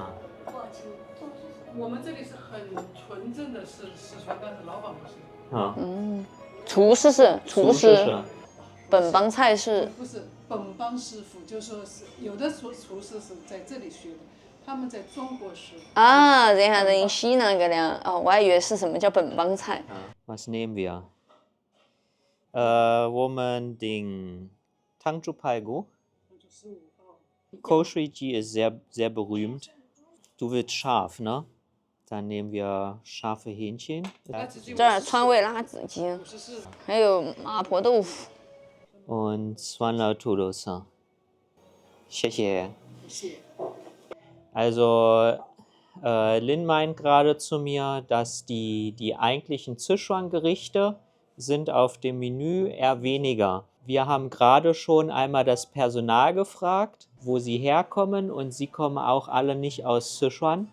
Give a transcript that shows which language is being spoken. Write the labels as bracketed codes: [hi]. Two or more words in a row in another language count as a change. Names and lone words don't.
[zh] 我们这里是很纯正的四川，但是老板不是。厨师是厨师，是本帮菜是不是本帮师傅，就说是有的厨师是在这里学的，他们在中国学。啊，然后 [de] in China gelernt。 [zh] 哦，我还以为是什么叫本帮菜。 [de] Was nehmen wir? Wir nehmen den Tangzhou Paigu. Koushuiji ist sehr berühmt. Du willst scharf, ne? Dann nehmen wir scharfe Hähnchen. [zh] 这儿川味辣子鸡，还有麻婆豆腐。 [de] Und 酸辣土豆丝。谢谢。Also, Lin meint gerade zu mir, dass die eigentlichen Sichuan-Gerichte sind auf dem Menü eher weniger. Wir haben gerade schon einmal das Personal gefragt, wo sie herkommen, und sie kommen auch alle nicht aus Sichuan.